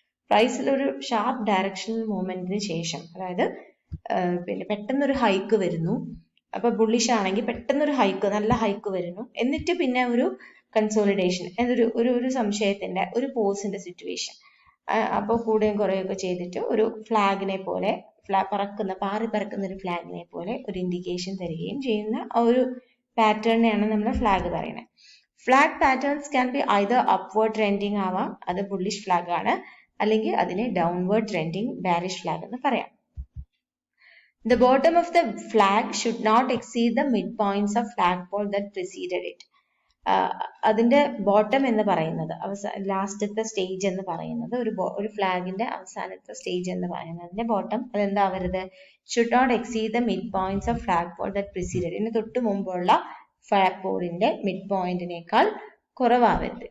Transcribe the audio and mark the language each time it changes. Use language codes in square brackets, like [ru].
[ml] പ്രൈസിൽ ഒരു sharp directional മൂവ്മെന്റിന് ശേഷം, അതായത് പിന്നെ പെട്ടെന്നൊരു ഹൈക്ക് വരുന്നു, അപ്പൊ ബുള്ളിഷ് ആണെങ്കിൽ പെട്ടെന്നൊരു ഹൈക്ക്, നല്ല ഹൈക്ക് വരുന്നു, എന്നിട്ട് പിന്നെ ഒരു കൺസോളിഡേഷൻ, ഒരു സംശയത്തിന്റെ ഒരു പോസിന്റെ സിറ്റുവേഷൻ, അപ്പോൾ കൂടെയും കുറെയൊക്കെ ചെയ്തിട്ട് ഒരു ഫ്ലാഗിനെ പോലെ പാറി പറക്കുന്ന ഒരു ഫ്ലാഗിനെ പോലെ ഒരു ഇൻഡിക്കേഷൻ തരികയും ചെയ്യുന്ന ഒരു പാറ്റേണിനെയാണ് നമ്മൾ ഫ്ലാഗ് പറയുന്നത്. [en] flag patterns can be either upward trending [ml] ആവാം, അത് ബുള്ളിഷ് ഫ്ലാഗ് ആണ്, അല്ലെങ്കിൽ അതിനെ ഡൗൺവേർഡ് ട്രെൻഡിങ് ബാരിഷ് ഫ്ലാഗ് എന്ന് പറയാം. [en] The bottom of the flag should not exceed the midpoints of flagpole that preceded it. [ml] അതിന്റെ ബോട്ടം എന്ന് പറയുന്നത് ലാസ്റ്റത്തെ സ്റ്റേജ് എന്ന് പറയുന്നത്, ഒരു ഫ്ലാഗിന്റെ അവസാനത്തെ സ്റ്റേജ് എന്ന് പറയുന്നതിന്റെ bottom അതെന്താവരുത്, [en] Should not exceed the mid points of flag pole that preceded. [ml] ഇതിന് തൊട്ട് മുമ്പുള്ള ഫ്ലാഗ് പോളിന്റെ മിഡ് പോയിന്റിനേക്കാൾ കുറവാവരുത്.